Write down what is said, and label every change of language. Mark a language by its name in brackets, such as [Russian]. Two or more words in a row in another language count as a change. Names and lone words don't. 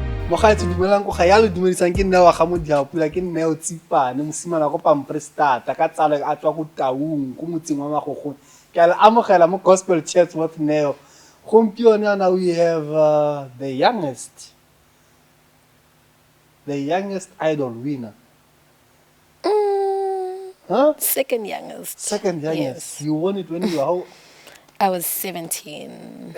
[Tswana] Mogadi dumelang go ga ya le dumedisang ke nna wa ga Modiapula ke nne o tsipane mosimana go pamprestata ka tsalo a tswa go Taung go motseng wa Magogong ke a le amogela mo Gospel Church with Neo gompieno [English] now we have the youngest idol winner. Huh? Second youngest. Second youngest. Yes. You won it when you were how? I was 17.